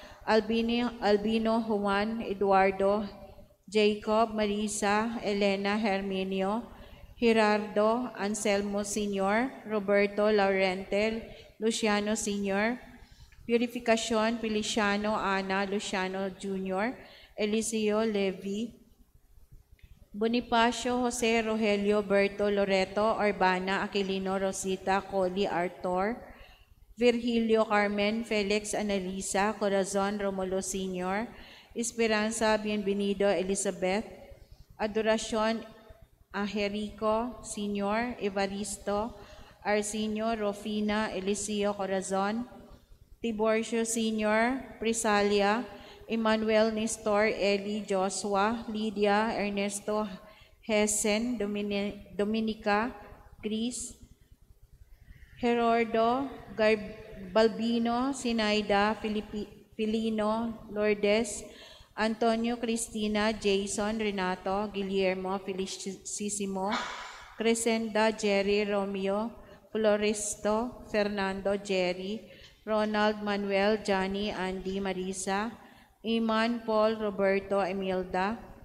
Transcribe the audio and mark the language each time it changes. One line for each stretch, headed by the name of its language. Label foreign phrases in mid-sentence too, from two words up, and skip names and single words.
Filipino: Albino Juan, Eduardo, Jacob, Marisa, Elena Herminio, Gerardo, Anselmo Sr., Roberto Laurente, Luciano Sr., Purificacion Feliciano Ana Luciano Jr., Eliseo Levi, Bonifacio Jose Rogelio Berto Loreto Urbana Aquilino Rosita Coli Arthur, Virgilio Carmen Felix Analisa Corazon Romulo Sr., Esperanza Bienvenido Elizabeth, Adoracion Angelico Sr., Evaristo Arsenio Rofina Eliseo Corazon, Tiborcio Sr., Prisalia, Emmanuel Nestor Eli Joshua, Lydia Ernesto Hessen, Dominica Chris, Gerardo Balbino, Sinaida Filino Lourdes, Antonio Cristina, Jason Renato, Guillermo Felicissimo, Crescenda Jerry Romeo, Floristo Fernando Jerry, Ronald Manuel Johnny Andy Marisa, Iman Paul Roberto Emilda,